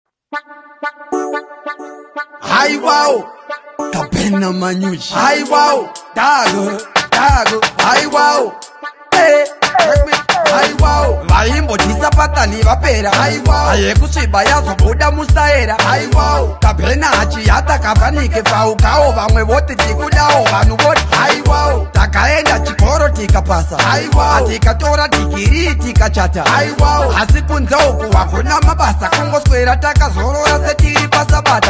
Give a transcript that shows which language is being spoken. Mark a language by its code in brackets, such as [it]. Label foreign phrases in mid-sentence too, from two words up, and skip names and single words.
[en] Hi wow, Kapena Manyuchi. Hi wow, Dago, hi wow. Hi wow, [sn] vaimbo tisapatani vapera. [en] Hi wow, [sn] ayekusviba yazobuda musaera. [en] Hi wow, [sn] Kapena hachiyata kavanike faukawo vamwe voti tikudawo vanhu voti. [en] Hi wow, [sn] takaenda chikoro tikapasa. [en] Hi wow, [sn] tikatora digiri tikachata. [en] Hi wow, [sn] asi kunze uku hakuna mabasa kungoswera takazorora setiri pasabata.